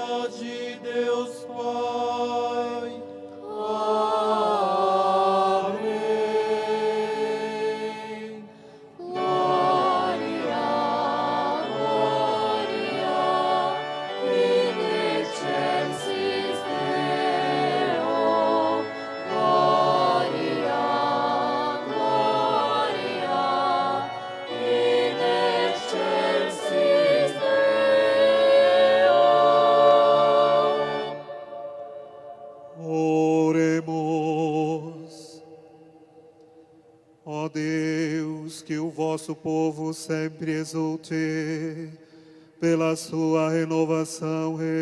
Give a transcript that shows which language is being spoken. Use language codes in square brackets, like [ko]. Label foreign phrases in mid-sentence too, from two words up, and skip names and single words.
[pt] de Deus Pai. Amém. [la] Gloria, Gloria, in excelsis Deo. Gloria, Gloria, in excelsis Deo. [pt] Oremos. Ó Deus, que o vosso povo sempre exulte pela sua renovação